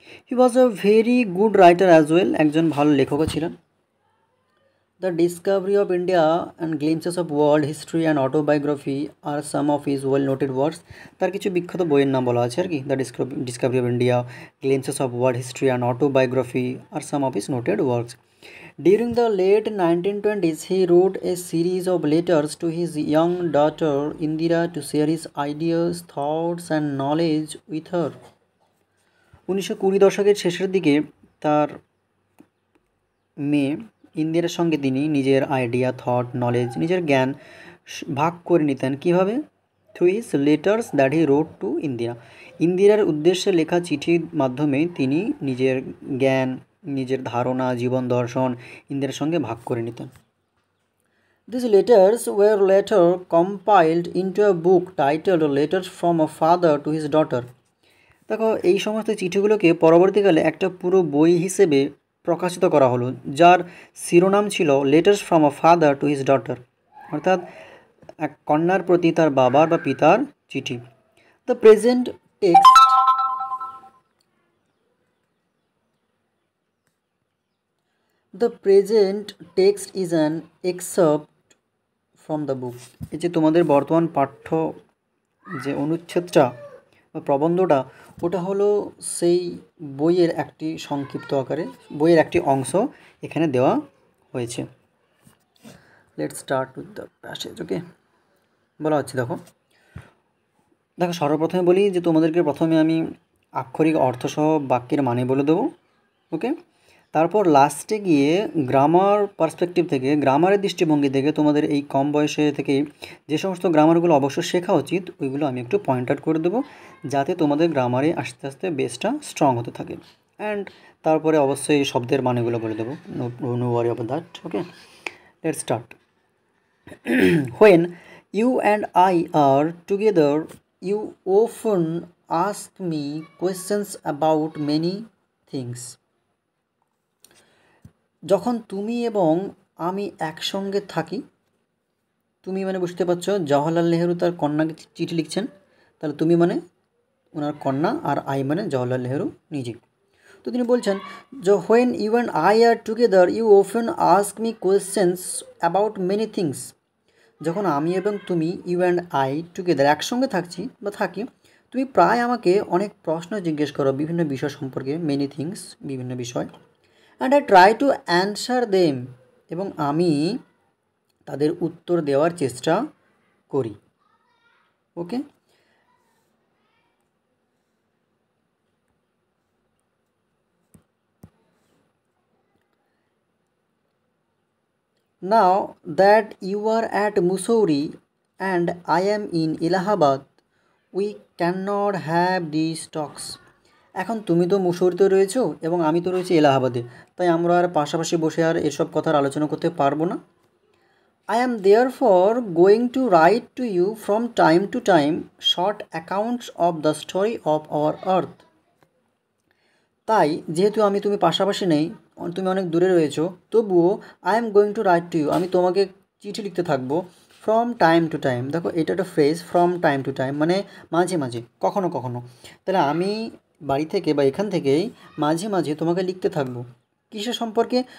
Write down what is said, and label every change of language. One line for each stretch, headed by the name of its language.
English: He was a very good writer as well.
Bangla: একজন ভালো লেখকও ছিলেন।
English: The discovery of India and glimpses of world history and autobiography are some of his well noted works.
Bangla: তার কিছু বিখ্যাত বইয়ের নাম বলা আছে আর কি।
English: The discovery of India, glimpses of world history and autobiography are some of his noted works. During the late 1920s, he wrote a series of letters to his young daughter Indira to share his ideas, thoughts and knowledge with her.
Bangla: 1920 দশকের শেষের দিকে তার মেয়ে ইন্দিরার সঙ্গে তিনি নিজের idea, thought, knowledge, নিজের জ্ঞান ভাগ করে নিতেন। কীভাবে?
English: Through his letters that he wrote to Indira.
Bangla: ইন্দিরার উদ্দেশ্যে লেখা চিঠির মাধ্যমে তিনি নিজের জ্ঞান, নিজের ধারণা, জীবন দর্শন ইন্দিরার সঙ্গে ভাগ করে নিতেন।
English: These letters were later compiled into a book titled Letters from a Father to His Daughter.
Bangla: দেখো, এই সমস্ত চিঠিগুলোকে পরবর্তীকালে একটা পুরো বই হিসেবে প্রকাশিত করা হলো, যার শিরোনাম ছিল letters from a father to his daughter, অর্থাৎ এক কন্যার প্রতি তার বাবার বা পিতার চিঠি।
English: The present text The present text is an excerpt from the book.
Bangla: এই যে তোমাদের বর্তমান পাঠ্য যে অনুচ্ছেদটা বা প্রবন্ধটা, ওটা হলো সেই বইয়ের একটি সংক্ষিপ্ত আকারে, বইয়ের একটি অংশ এখানে দেওয়া হয়েছে।
English: Let's start with the passage.
Bangla: ওকে, বলা হচ্ছে, দেখো সর্বপ্রথমে বলি যে তোমাদেরকে প্রথমে আমি আক্ষরিক অর্থসহ বাক্যের মানে বলে দেবো। ওকে, তারপর লাস্টে গিয়ে গ্রামার পার্সপেক্টিভ থেকে, গ্রামারের দৃষ্টিভঙ্গি থেকে তোমাদের এই কম বয়সে থেকে যে সমস্ত গ্রামারগুলো অবশ্যই শেখা উচিত ওইগুলো আমি একটু পয়েন্ট আউট করে দেবো, যাতে তোমাদের গ্রামারে আস্তে আস্তে বেসটা স্ট্রং হতে থাকে। অ্যান্ড তারপরে অবশ্যই শব্দের মানেগুলো বলে দেবো।
English: No worry about that. Okay, let's start. When you and I are together, you often ask me questions about many things.
Bangla: যখন তুমি এবং আমি একসঙ্গে থাকি, তুমি মানে বুঝতে পারছো জওহরলাল নেহেরু তার কন্যাকে চিঠি লিখছেন, তাহলে তুমি মানে ওনার কন্যা আর আই মানে জওহরলাল নেহেরু নিজে। তো তিনি বলছেন যে
English: When you and I are together you often ask me questions about many things.
Bangla: যখন আমি এবং তুমি
English: you and I together
Bangla: একসঙ্গে থাকছি বা থাকি, তুমি প্রায় আমাকে অনেক প্রশ্ন জিজ্ঞেস করো বিভিন্ন বিষয় সম্পর্কে,
English: many things
Bangla: বিভিন্ন বিষয়,
English: and I try to answer them,
Bangla: এবং আমি তাদের উত্তর দেওয়ার চেষ্টা করি।
English: Okay, now that you are at Mussoorie and I am in Allahabad, we cannot have these talks.
Bangla: এখন তুমি তো মুসৌরিতে রয়েছো এবং আমি তো রয়েছি এলাহাবাদে, তাই আমরা আর পাশাপাশি বসে আর এসব কথার আলোচনা করতে পারবো না।
English: I am therefore going to write to you from time to time short accounts of the story of our earth.
Bangla: তাই যেহেতু আমি তুমি পাশাপাশি নেই, তুমি অনেক দূরে রয়েছো, তবুও
English: I am going to write to you,
Bangla: আমি তোমাকে চিঠি লিখতে থাকবো
English: From time to time.
Bangla: দেখো এটা একটা phrase,
English: from time to time
Bangla: মানে মাঝে মাঝে, কখনো কখনো। তাহলে আমি বাড়ি থেকে বা এখান থেকেই মাঝে মাঝে তোমাকে লিখতে থাকবো কিসের সম্পর্কে?